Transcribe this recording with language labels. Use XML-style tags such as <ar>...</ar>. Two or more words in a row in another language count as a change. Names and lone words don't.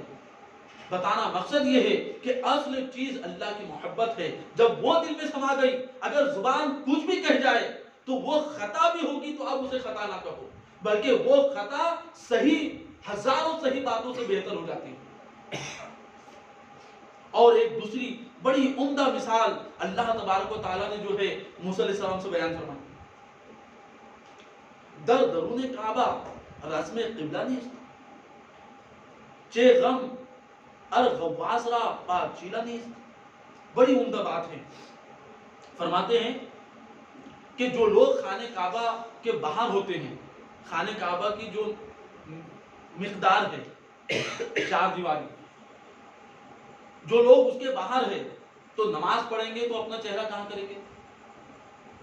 <ur>بتانا مقصد یہ ہے کہ اصل چیز اللہ کی محبت ہے، جب وہ دل میں سما گئی، اگر زبان کچھ بھی کہہ جائے تو وہ خطا بھی ہوگی تو اب اسے خطا نہ کہو، بلکہ وہ خطا صحیح ہزاروں صحیح باتوں سے بہتر ہو جاتی ہے۔ اور ایک دوسری بڑی عمدہ مثال اللہ تبارک و تعالیٰ نے جو ہے موسیٰ علیہ السلام سے بیان فرمائی،</ur> <fa>در درون کعبہ رسم قبلہ نیست، چے غم ار غواز را پا چیلا نیست۔</fa> <ur>بڑی عمدہ بات ہے۔ فرماتے ہیں کہ جو لوگ خانہ کعبہ کے باہر ہوتے ہیں، خانہ کعبہ کی جو مقدار ہے 4 دیواری، جو لوگ اس کے باہر ہیں تو نماز پڑھیں گے تو اپنا چہرہ کہاں کریں گے؟</ur>